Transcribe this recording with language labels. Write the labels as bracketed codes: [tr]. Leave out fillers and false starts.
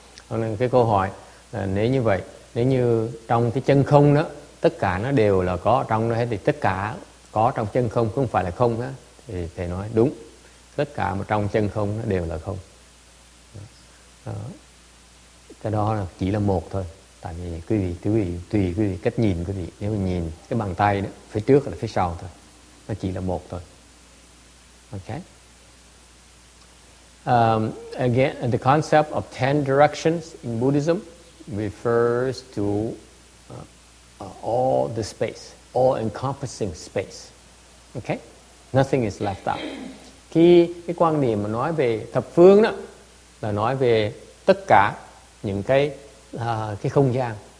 [vi] Nên cái câu hỏi là nếu như vậy, nếu như trong cái chân không đó, tất cả nó đều là có trong đó hết, thì tất cả có trong chân không, không phải là không đó, thì thầy nói đúng, tất cả mà trong chân không nó đều là không. Cái đó là chỉ là một thôi. Tại vì quý vị tùy quý vị cách nhìn quý vị. Nếu mà nhìn cái bàn tay đó, phía trước là phía sau thôi, nó chỉ là một thôi. [en] Okay. Again, the concept of 10 directions in Buddhism refers to all the space, all-encompassing space. Okay? Nothing is left out. [vi] Khi cái quan niệm mà nói về thập phương đó là nói về tất cả những cái không gian.